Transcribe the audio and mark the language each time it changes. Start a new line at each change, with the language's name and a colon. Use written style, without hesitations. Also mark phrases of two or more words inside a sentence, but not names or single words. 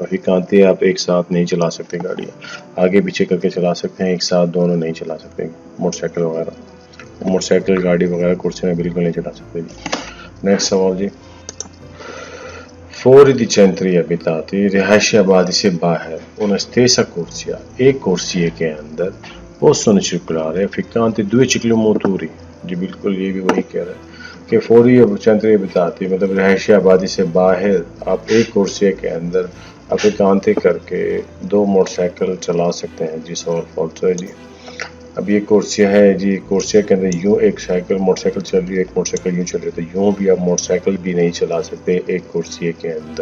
Hindi: अफिकांते आप एक साथ नहीं चला सकते, गाड़ियाँ आगे पीछे करके चला सकते हैं, एक साथ दोनों नहीं चला सकते। मोटरसाइकिल वगैरह, मोटरसाइकिल गाड़ी वगैरह कुर्सी में बिल्कुल नहीं चला सकते जी। नेक्स्ट सवाल जी,
Italian: fuori di centri abitati,
Hindi: रिहायशी आबादी से बाहर,
Italian: una stessa corsia
Hindi: एक कुर्सिये के अंदर,
Italian: possono circolare afficcante 2 ciclomotori।
Hindi: जी बिल्कुल ये भी वही कह रहा है कि
Italian: fuori centri abitati
Hindi: मतलब रिहायशी आबादी से बाहर आप एक कुर्सिये के अंदर अफिकांते करके 2 मोटरसाइकिल चला सकते हैं। जी सवाल falso है जी। अब ये कोर्सिया है जी, कोर्सिया के अंदर यूँ एक मोटरसाइकिल चल रही है, एक मोटरसाइकिल यूँ चल रही है, तो यूँ भी आप मोटरसाइकिल भी नहीं चला सकते एक कोर्सिया के अंदर।